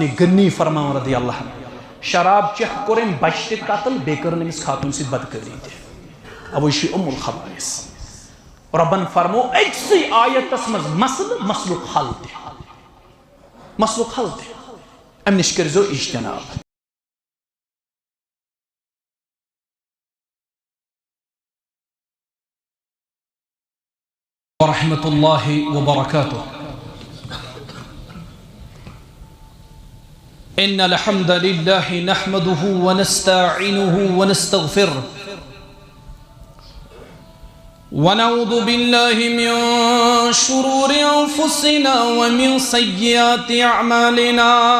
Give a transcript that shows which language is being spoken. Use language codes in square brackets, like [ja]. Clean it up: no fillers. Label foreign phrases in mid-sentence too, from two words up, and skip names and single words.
[ks] غنی فرماوُن [ar] رضی اللہ عنہ [ks] شراب چٮ۪تھ کوٚر أمۍ بچہِ تہِ قتل بیٚیہِ کٔرٕن أمِس خاتوٗن سۭتۍ بدکٲری تہِ اَوَے چھُ یہِ الخبائث رۄبن فرمو أکسٕے آیتس منٛز مسلُک حل تہِ امہِ نِش کٔرۍزیو اجتناب [ar] ورحمة الله وبركاته إن الحمد لله نحمده ونستعينه ونستغفره ونعوذ بالله من شرور أنفسنا ومن سيئات أعمالنا